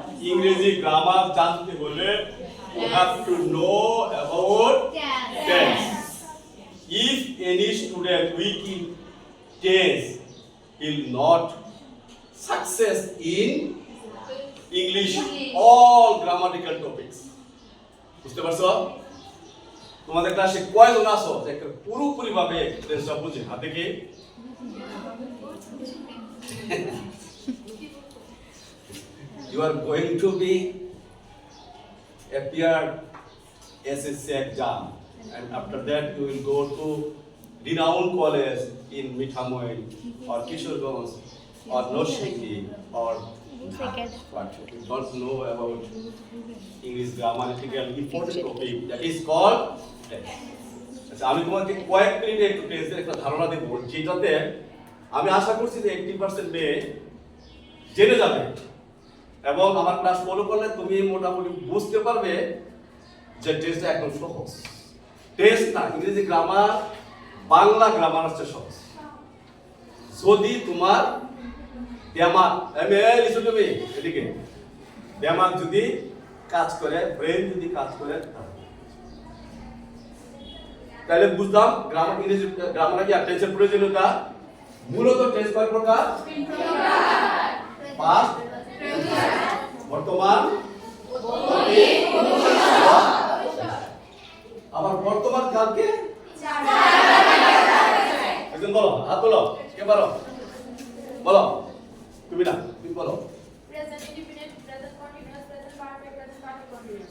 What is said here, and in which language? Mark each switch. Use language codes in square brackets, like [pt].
[bn] ইংরেজি গ্রামার জানতে হলে [en] you have to know about tense. If any student weak in tense will not success in English all grammatical topics. [bn] বুঝতে পারছো? তোমাদের ক্লাসে কয়জন আছো যে পুরোপুরি ভাবে টেন্সটা বুঝে? হাত দেখি। [en] You are going to be appear SSC exam, and after that you will go to renowned college in Mithamoy or Kishorganj or Noshiki or but you don't know about English grammatical important topic that is called tense. [bn] আচ্ছা, আমি তোমাকে কয়েক মিনিটে একটু টেন্সের একটা ধারণা দেব যেটাতে আমি আশা করছি যে 80% মেয়ে জেনে যাবে এবং আমার ক্লাস ফলো করলে তুমি মোটামুটি বুঝতে পারবে যে টেন্সটা একদম সহজ। টেন্স না, ইংরেজি গ্রামার বাংলা গ্রামার হচ্ছে সহজ যদি তোমার দিমাগ এদিকে দিমাগ যদি কাজ করে, ব্রেন যদি কাজ করে, তাহলে বুঝলাম গ্রামার ইংরেজি গ্রামার কি টেন্সের প্রয়োজনীয়তা। মূলত টেন্স কয় প্রকার? পাস্ট, বর্তমান, আবার বর্তমান কালকে একজন বলো, হাত তোলো, কে বলো? বলো। তুমি না, তুমি বলো। [en] Present indefinite, present continuous, present perfect, present perfect continuous.